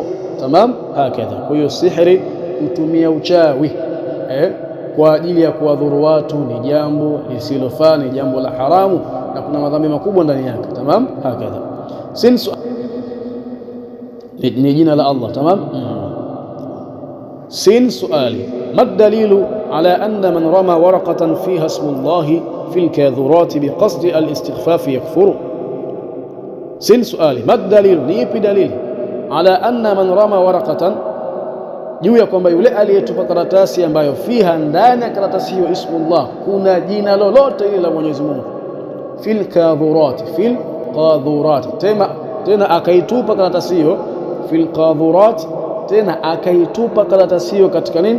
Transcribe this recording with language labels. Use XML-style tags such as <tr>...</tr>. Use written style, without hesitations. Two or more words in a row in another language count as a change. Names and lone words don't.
<ar>تمام، هكذا.</ar> <sw>Kwa hiyo sihri, kutumia uchawi kwa ajili ya kuwadhuru watu, ni jambo lisilofaa, ni jambo la haramu na kuna madhambi makubwa ndani yake.</sw> <ar>تمام، هكذا.</ar> <sw>Ni jina la Allah. Tamam. Sin suali,</sw> <ar>ما الدليل على أن من رمى ورقة فيها اسم الله في القاذورات بقصد الاستخفاف يكفر.</ar> <sw>Sin suali,</sw> <ar>ما الدليل,</ar> <sw>ni ipi dalili</sw> <ar>على أن من رمى ورقة,</ar> <sw>juu ya kwamba yule aliyetupa karatasi ambayo fiha, ndani ya karatasi hiyo, ismullah, kuna jina lolote ile la Mwenyezi Mungu,</sw> <ar>في القاذورات, في القاذورات,</ar> <sw>tena akaitupa karatasi hiyo,</sw> <ar>في القاذورات,</ar> <sw>tena akaitupa karatasi hiyo katika nini?</sw>